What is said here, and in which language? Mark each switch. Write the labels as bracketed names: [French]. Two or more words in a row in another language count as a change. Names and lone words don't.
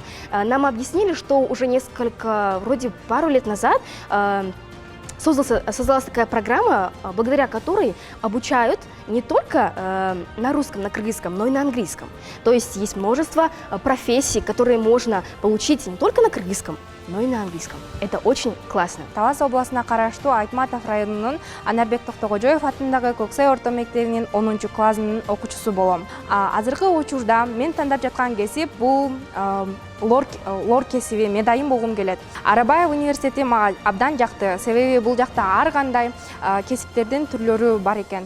[Russian] Нам объяснили, что уже вроде пару лет назад, создалась такая программа, благодаря которой обучают не только на русском, на кыргызском, но и на английском. То есть есть множество профессий, которые можно получить не только на кыргызском, но и на английском. Это очень классно. [Kyrgyz] Талас областына караштуу Айтматов районунун Анарбек Токтогожоев атындагы Көксай орто мектебинин 10 классынын окуучусу болом. Азыркы учурда мен тандап жаткан кесип бул лор кесиби, мен дайым болгум келет. Арабаев университети мага абдан жакты, себеби бул жакта ар кандай кесиптердин түрлөрү бар экен.